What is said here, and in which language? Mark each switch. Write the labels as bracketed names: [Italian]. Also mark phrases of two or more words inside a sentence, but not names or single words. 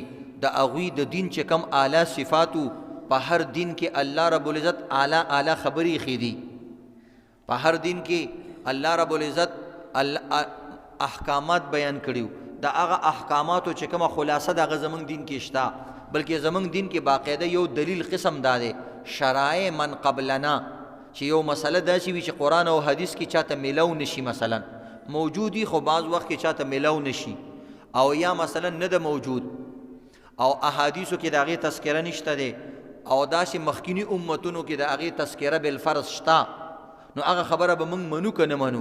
[Pashto] د هغوی د دین چې کم اعلی صفاتو په هر دین کې [Arabic] الله رب العزت [Pashto] اعلی اعلی خبرې ایښي دي. په هر دین کې [Arabic] الله رب العزت [Pashto] احکامات بیان کړي. د هغه احکاماتو چې کومه خلاصه د هغه زمونږ دین کې شته، بلکې زمونږ دین کې باقاعده یو دلیل قسم دا دی، [Arabic] شرایع من قبلنا، [Pashto] چې یو مسله داسې وي چې قرآن او حدیث کې چاته میلاو نشي، مثلا موجودی خو بعض وخت کې چاته میلاو نشي، او یا مثلا نه ده موجود او احادیثو کې د هغې تذکره نشته دی، او داسې مخکینی امتونو کې د هغې تذکره بالفرض شته، نو هغه خبره به موږ منو که نه منو.